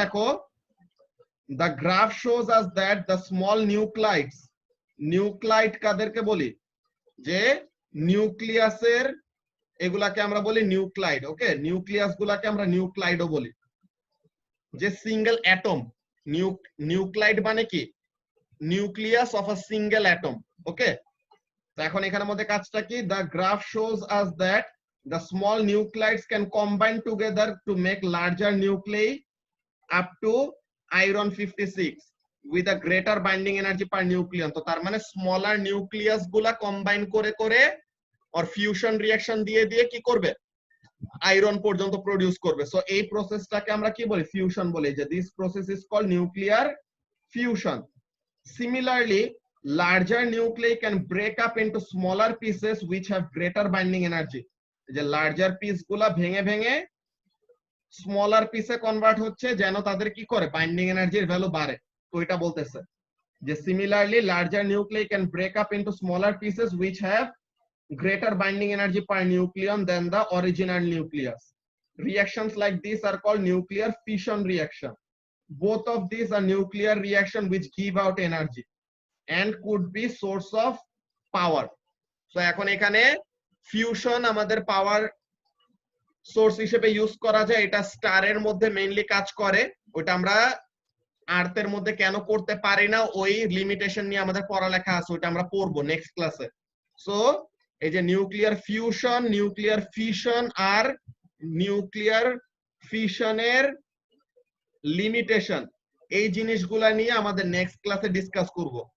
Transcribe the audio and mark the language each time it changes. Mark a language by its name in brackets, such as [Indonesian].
[Bangla] দেখো, [English] the graph shows us that the small nuclides, [Bangla] nuclide কাদেরকে বলি, যে নিউক্লিয়াসের, এগুলাকে আমরা বলি নিউক্লাইড। ওকে, নিউক্লিয়াস গুলাকে আমরা নিউক্লাইডও বলি। যে সিঙ্গেল অ্যাটম, নিউক্লাইড মানে কি, nucleus of a single atom. ওকে, তো এখন এখানের মধ্যে কাজটা কি, [English] the graph shows us that the small nuclides can combine together to make larger nuclei up to iron 56 with a greater binding energy per nucleon। [Bangla] তো তার মানে স্মলার নিউক্লিয়াস গুলা কম্বাইন করে করে আর ফিউশন রিঅ্যাকশন দিয়ে দিয়ে কি করবে, আয়রন পর্যন্ত প্রডিউস করবে। সো এই প্রসেসটাকে আমরা কি বলি, ফিউশন বলি, যে [English] This process is called nuclear fusion. Similarly larger nuclei can break up into smaller pieces which have greater binding energy। [Bangla] যে লার্জার পিস গুলা ভেঙে ভেঙে স্মলার পিসে কনভার্ট হচ্ছে, যেন তাদের কি করে, বাইন্ডিং এনার্জির ভ্যালু বাড়ে। [English] তো এটা বলতেছে যে similarly larger nuclei can break up into smaller pieces which have greater binding energy per nucleon than the original nucleus. Reactions like these are called nuclear fission reaction. Both of these are nuclear reaction which give out energy and could be source of power. [Bangla] So এখন এখানে fusion আমাদের power source হিসেবে use করা যায়, এটা স্টারের মধ্যে mainly কাজ করে। ওটা আমরা আর্থের মধ্যে কেন করতে পারি না, ওই লিমিটেশন নিয়ে আমাদের পড়ালেখা আছে, ওটা আমরা পড়বো নেক্সট ক্লাসে। সো এই যে নিউক্লিয়ার ফিউশন, নিউক্লিয়ার ফিশন আর নিউক্লিয়ার ফিশনের লিমিটেশন, এই জিনিসগুলা নিয়ে আমাদের নেক্সট ক্লাসে ডিসকাস করব।